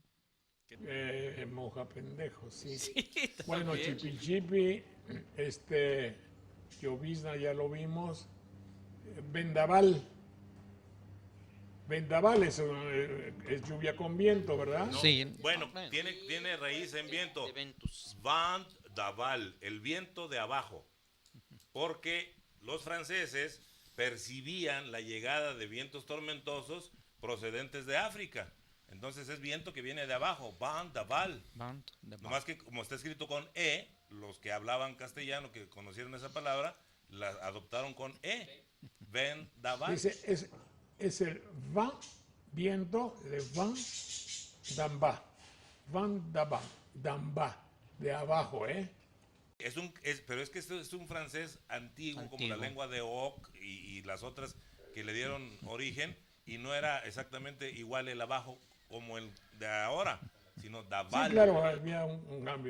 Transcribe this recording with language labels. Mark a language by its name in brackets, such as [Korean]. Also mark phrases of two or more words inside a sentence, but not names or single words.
[Spanish] Moja pendejo, sí. Sí, Bueno, también. chipi chipi, llovizna ya lo vimos, vendaval. Vendaval es lluvia con viento, ¿verdad? No, Sí. Bueno, Bueno. tiene raíz en viento. De ventus. [French] Vent d'aval, [Spanish] el viento de abajo. Porque los franceses percibían la llegada de vientos tormentosos procedentes de África. Entonces es viento que viene de abajo, [French] vent d'aval. [Spanish] Nomás que como está escrito con E, los que hablaban castellano, que conocieron esa palabra, la adoptaron con E, [French] vent d'aval. [Spanish] Es el vent, viento, de [French] vent d'en-bas. Vent d'en-bas, [Spanish] de abajo, ¿eh? Pero es que esto es un francés antiguo, como la lengua de Oc y las otras que le dieron origen, y no era exactamente igual el abajo como el de ahora, sino d'aval. Sí, claro, había un cambio.